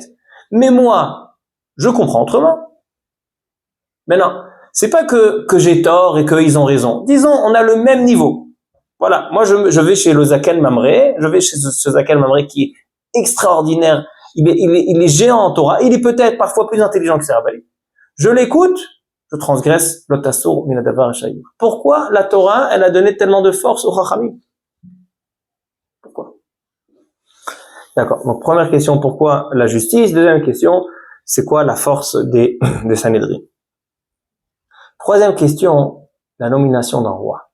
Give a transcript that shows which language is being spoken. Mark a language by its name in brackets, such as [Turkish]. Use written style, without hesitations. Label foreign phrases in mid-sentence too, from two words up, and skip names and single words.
[French] Mais moi, je comprends autrement. Mais non, c'est pas que j'ai tort et qu'ils ont raison. Disons, on a le même niveau. Voilà, moi je vais chez le [Hebrew] זקן ממרא, [French] je vais chez ce [Hebrew] זקן ממרא [French] qui est extraordinaire, il est géant en Torah, il est peut-être parfois plus intelligent que ses rabbanim. Je l'écoute, je transgresse [Hebrew] לא תסור מן הדבר השיור. [French] Pourquoi la Torah, elle a donné tellement de force aux Chachamim? Pourquoi? D'accord. Donc première question, pourquoi la justice? Deuxième question, c'est quoi la force des Sanhédrin? Troisième question, la nomination d'un roi.